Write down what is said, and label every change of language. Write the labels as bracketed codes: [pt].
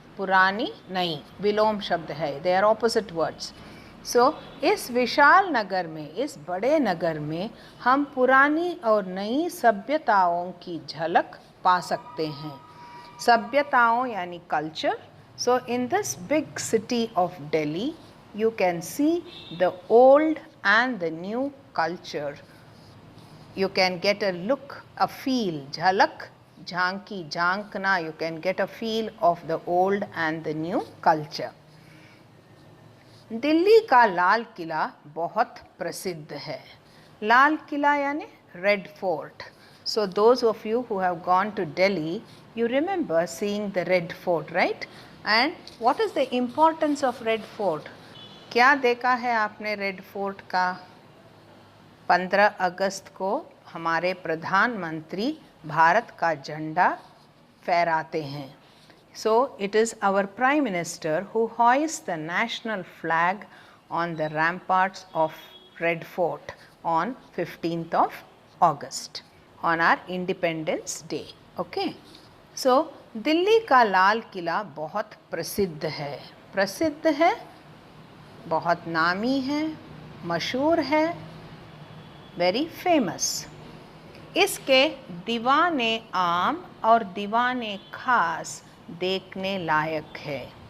[hi] पुरानी नई विलोम शब्द है, [en] They are opposite words. [hi] सो इस विशाल नगर में, इस बड़े नगर में हम पुरानी और नई सभ्यताओं की झलक पा सकते हैं। सभ्यताओं यानी culture. [en] So in this big city of Delhi, you can see the old and the new culture. You can get a look, a feel, [hi] jhalak, jhanki, jhankna, [en] you can get a feel of the old and the new culture. [hi] Delhi का लाल किला बहुत प्रसिद्ध है। लाल किला यानी red fort. [en] So those of you who have gone to Delhi, you remember seeing the red fort, right? And what is the importance of Red Fort? [hi] क्या देखा है आपने red fort का? 15 अगस्त को हमारे प्रधानमंत्री भारत का झंडा फहराते हैं. [en] So it is our Prime Minister who hoists the national flag on the ramparts of Red Fort on 15th of August on our Independence Day. Okay? [hi] So Delhi का लाल किला बहुत प्रसिद्ध है. प्रसिद्ध है, बहुत नामी है, मशहूर है, [en] Very famous. [hi] इसके दीवाने आम और दीवाने खास देखने लायक है.